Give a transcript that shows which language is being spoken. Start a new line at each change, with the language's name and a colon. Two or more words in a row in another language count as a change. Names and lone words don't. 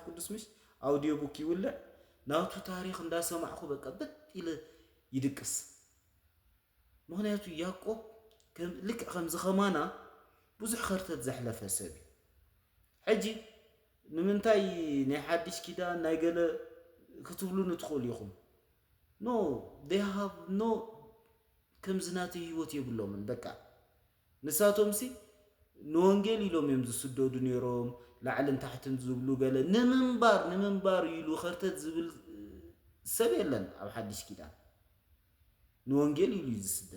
Tigrinya: ቅዱስ ምሽ አውዲዮ ቡክ ይውላዕ ናቱ ታሪክ እንዳሰማዕኩ በቃ በጥይለ ይድቅስ ምክንያቱ ያዕቆብ ልክ ከም ዝኸማና ብዙሕ ኸርተት ዘሕለፈ ሰብ ሕጂ ንምንታይ ናይ ሓድሽ ኪዳን ናይ ገለ ክትብሉ ንትኽእሉ ኢኹም
English: No, they have no
Tigrinya: ከምዝናተ ህይወት የብሎምን በቃ ንሳቶም ሲ ንወንጌል ኢሎም እዮም ዝስደዱ ነይሮም ላዕልን ታሕትን ዝብሉ ገለ ንምንባር ይሉ ኸርተት ዝብል ሰብ የለን ኣብ ሓድሽ ኪዳን ንወንጌል ይሉ ዝስደድ